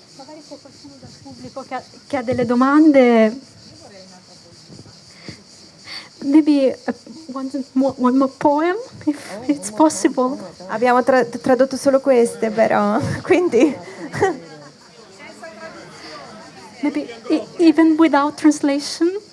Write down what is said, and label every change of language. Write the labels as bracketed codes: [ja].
[it] Magari c'è qualcuno dal pubblico che ha delle domande. [en] Maybe one more poem, if it's possible. [it] Abbiamo tradotto solo queste, però, quindi. [en] Maybe even without translation.